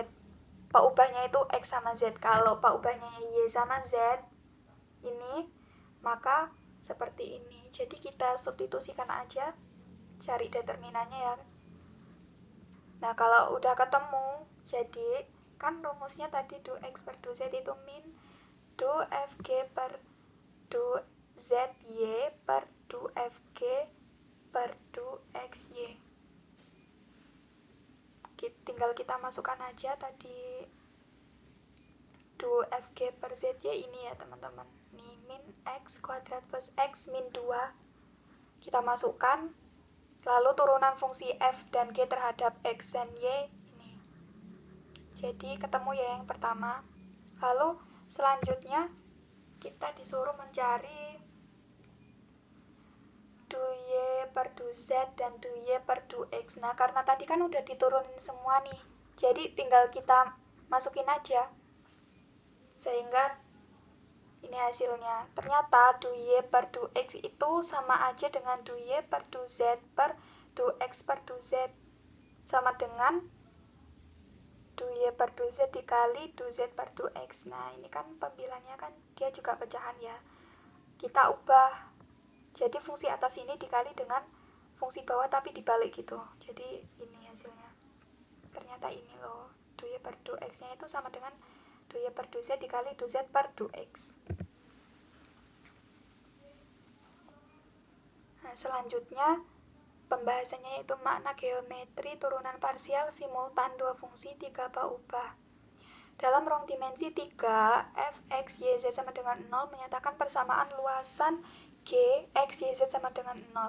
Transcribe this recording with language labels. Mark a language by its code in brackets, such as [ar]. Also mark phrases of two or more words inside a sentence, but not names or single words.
[id] Paubahnya itu x sama z. Kalau paubahnya y sama z ini, maka seperti ini. Jadi kita substitusikan aja, cari determinannya ya. Nah, kalau udah ketemu, jadi kan rumusnya tadi du x per du z itu min du fg per du zy per du fg per du xy. Tinggal kita masukkan aja tadi du fg per zy ini ya teman-teman. Ini min x kuadrat plus x min 2. Kita masukkan, lalu turunan fungsi f dan g terhadap x dan y ini. Jadi ketemu ya yang pertama. Lalu selanjutnya kita disuruh mencari du y per du du Z dan du Y per du X. Nah, karena tadi kan udah diturunin semua nih, jadi tinggal kita masukin aja. Sehingga ini hasilnya. Ternyata du Y per du X itu sama aja dengan du Y per du Z per du X per du Z. Sama dengan du Y per du Z dikali du Z per du X. Nah, ini kan pembilangnya kan dia juga pecahan ya. Kita ubah. Jadi fungsi atas ini dikali dengan fungsi bawah tapi dibalik gitu. Jadi ini hasilnya. Ternyata ini loh. Du Y per du X-nya itu sama dengan du Y per du Z dikali du Z per du X. Nah, selanjutnya pembahasannya yaitu makna geometri turunan parsial simultan dua fungsi 3 ubah. Dalam ruang dimensi 3, f, x, y, z sama dengan 0 menyatakan persamaan luasan G, x, y, z sama dengan 0.